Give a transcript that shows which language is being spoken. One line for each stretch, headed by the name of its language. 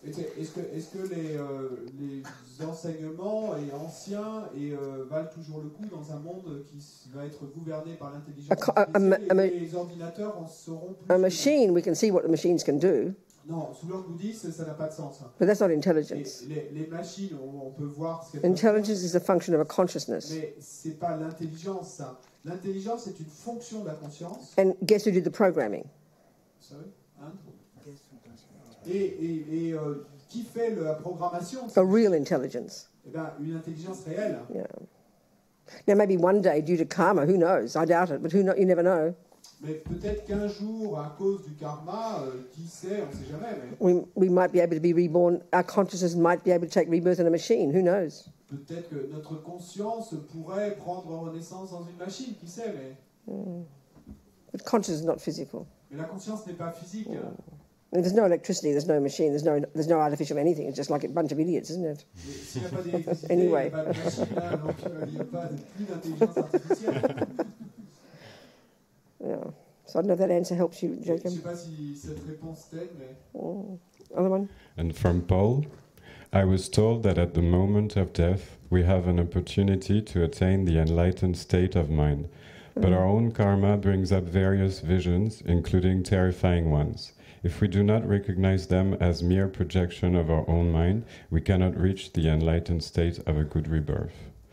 French: Est-ce que les enseignements anciens valent toujours le coup dans un monde qui va être gouverné par l'intelligence artificielle et les ordinateurs en sauront plus?
English: A machine, we can see what the machines can do,
French: Non, sous l'ordre bouddhiste, ça n'a pas de sens.
English: but that's not intelligence.
French: Les machines, on peut voir ce qu'elles peuvent
English: Intelligence is a function of a consciousness.
French: faire, mais c'est pas l'intelligence, ça. L'intelligence est une fonction de la conscience.
English: And guess who did the programming? Sorry,
French: hein? Et qui fait la programmation?
English: A real intelligence.
French: Eh ben, une intelligence réelle.
English: Yeah. Now, maybe one day, due to karma, who knows? I doubt it, but you never know.
French: Mais peut-être qu'un jour, à cause du karma, qui sait, on ne sait jamais. Mais
English: We might be able to be reborn. Our consciousness might be able to take rebirth in a machine. Who knows?
French: peut-être que notre conscience pourrait prendre naissance dans une machine, qui sait.
English: But consciousness is not physical.
French: Mais la conscience n'est pas physique.
English: And there's no electricity, there's no machine, there's no artificial anything. It's just like a bunch of idiots, isn't it?
French: Mais s'il n'y a pas d'électricité,
English: Anyway.
French: il n'y a pas de machine, là, donc il n'y a pas plus d'intelligence artificielle.
English: Yeah. So I don't know if that answer helps you,
French: Je ne
English: Jacob.
French: sais pas si cette réponse t'aide, mais...
English: Other one? And from Paul, I was told that at the moment of death, we have an opportunity to attain the enlightened state of mind. But our own karma brings up various visions, including terrifying ones. If we do not recognize them as mere projection of our own mind, we cannot reach the enlightened state of a good rebirth.